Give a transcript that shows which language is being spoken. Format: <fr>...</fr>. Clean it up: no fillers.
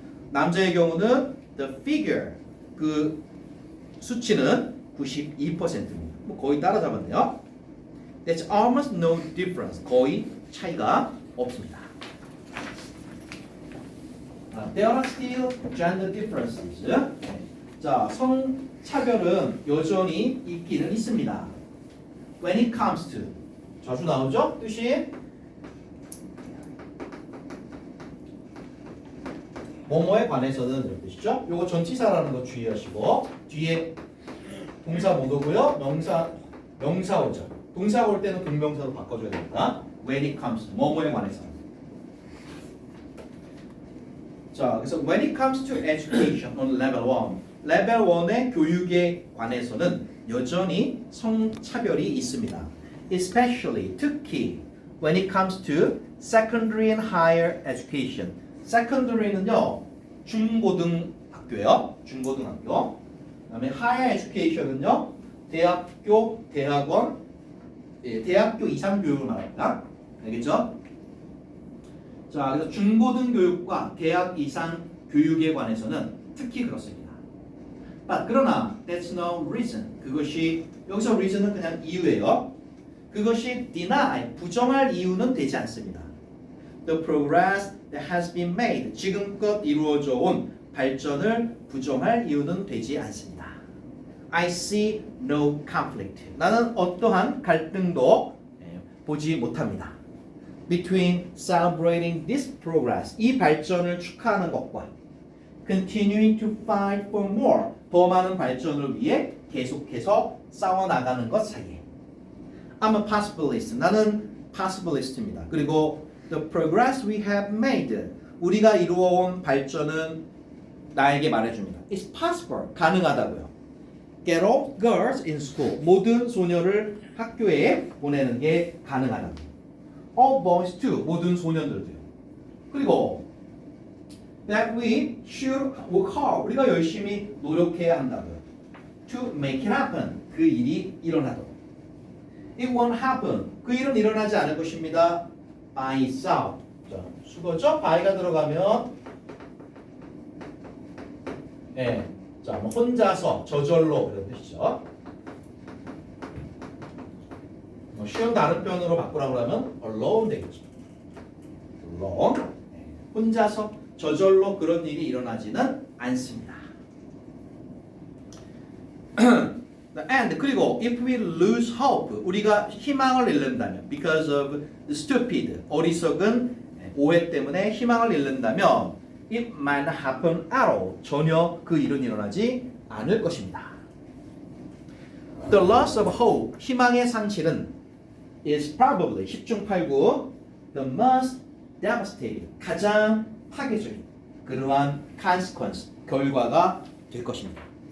<ko>남자의 경우는</ko> <en>the figure,</en> <ko>그 수치는 92%입니다. 뭐 거의 따라잡았네요.</ko> <en>There's almost no difference,</en> <ko>거의 차이가 없습니다.</ko> <en>There are still gender differences.</en> <ko>자, 성차별은 여전히 있기는 있습니다.</ko> <en>When it comes to,</en> <ko>자주 나오죠? 뜻이 뭐뭐에 관해서는 이런 뜻이죠. 요거 전치사라는 거 주의하시고 뒤에 동사 못 오고요. 명사 오죠. 동사 올 때는 동명사로 바꿔줘야 됩니다.</ko> <en>When it comes to,</en> <ko>뭐뭐에 관해서.</ko> <en>자, 그래서 when it comes to education on level 1,</en> <ko>레벨 1의 교육에 관해서는 여전히 성차별이 있습니다.</ko> <en>Especially,</en> <ko>특히</ko> <en>when it comes to secondary and higher education.</en> <ko>secondary는요, 중고등학교예요. 중고등학교. 그다음에</ko> <en>higher education</en> <ko>은요, 대학교, 대학원, 대학교 이상 교육을 말합니다. 알겠죠? 자, 그래서 중고등교육과 대학 이상 교육에 관해서는 특히 그렇습니다.</ko> <en>But,</en> <ko>그러나</ko> <en>that's no reason.</en> <ko>그것이 여기서 reason은 그냥 이유예요. 그것이 deny, 부정할 이유는 되지 않습니다.</ko> <en>The progress that has been made,</en> <ko>지금껏 이루어져 온 발전을 부정할 이유는 되지 않습니다.</ko> <en>I see no conflict.</en> <ko>나는 어떠한 갈등도 보지 못합니다.</ko> <en>Between celebrating this progress,</en> <ko>이 발전을 축하하는 것과</ko> <en>continuing to fight for more,</en> <ko>더 많은 발전을 위해 계속해서 싸워나가는 것 사이에.</ko> <en>I'm a possibilist.</en> <ko>나는 possibilist입니다. 그리고</ko> <en>the progress we have made,</en> <ko>우리가 이루어온 발전은 나에게 말해줍니다.</ko> <en>It's possible.</en> <ko>가능하다고요.</ko> <en>Get all girls in school.</en> <ko>모든 소녀를 학교에 보내는 게 가능하다고.</ko> <en>All boys too.</en> <ko>모든 소년들도요.</ko> <en>그리고 that we should work hard.</en> <ko>우리가 열심히 노력해야 한다고요.</ko> <en>To make it happen.</en> <ko>그 일이 일어나도록.</ko> <en>It won't happen.</en> <ko>그 일은 일어나지 않을 것입니다.</ko> <en>By itself.</en> <ko>자, 수거죠? by가 들어가면 예. 자, 뭐 혼자서 저절로 이런 뜻이죠. 뭐 쉬운 다른 표현으로 바꾸라고 하면 alone 되겠죠.</ko> <en>alone.</en> <ko>혼자서 저절로 그런 일이 일어나지는 않습니다.</ko> <en>And 그리고 if we lose hope,</en> <ko>우리가 희망을 잃는다면</ko> <en>because of stupid,</en> <ko>어리석은 오해 때문에 희망을 잃는다면</ko> <en>it might not happen at all.</en> <ko>전혀 그 일은 일어나지 않을 것입니다.</ko> <en>The loss of hope,</en> <ko>희망의 상실은 is probably 10중 8구</ko> <en>the most devastating,</en> <ko>가장 파괴적인 그러한 consequence, 결과가 될 것입니다.</ko>